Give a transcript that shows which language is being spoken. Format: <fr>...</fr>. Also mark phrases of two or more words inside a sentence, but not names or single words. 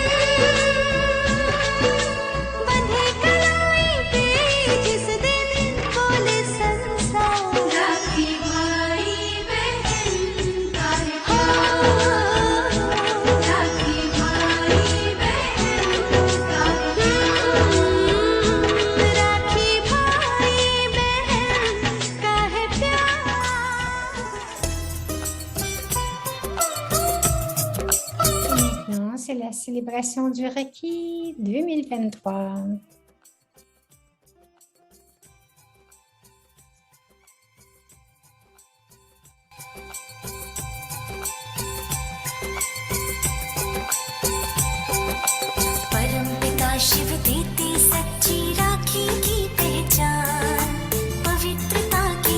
<hi>बंधे कलाई पे जिस दिन बोले संसार राखी भाई बहन का है प्यार राखी भाई बहन का है राखी भाई बहन का है प्यार</hi> <fr>Maintenant, c'est la célébration du Reiki 2023.</fr> <hi>परमपिता शिव देते सच्ची राखी की पहचान पवित्रता की</hi>